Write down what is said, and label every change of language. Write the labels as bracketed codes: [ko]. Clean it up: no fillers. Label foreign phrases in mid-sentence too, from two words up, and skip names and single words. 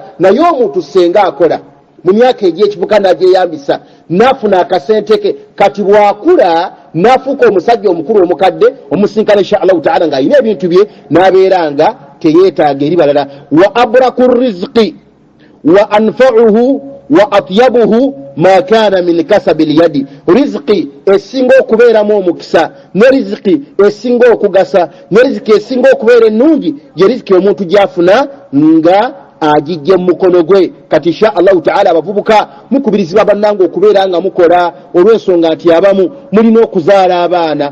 [lg] Naye omuntu senga akola mu myaka egy'ekivubuka n'agyeyambisa, n'afuna akasente ke, kati bw'akula n'afuuka omusajja omukulu omukadde, omusinkana [ar] إن شاء الله تعالى [lg] ng'ayina ebintu bye, n'abeera nga teyeetaaga eri balala. [ar] وأبرك رزق وأنفعه وأطيبه ما كان من كسب اليد. [lg] Rizqi esinga okubeeramu omukisa, ne rizqi esinga okugasa, ne rizqi esinga okubeera ennungi ye rizqi omuntu gy'afuna nga agijje mu mukono gwe. Kati [ar] إن شاء الله تعالى [lg] abavubuka mukubirizibwa bannange okubeera nga mukola, olw'ensonga nti abamu mulina okuzaala abaana.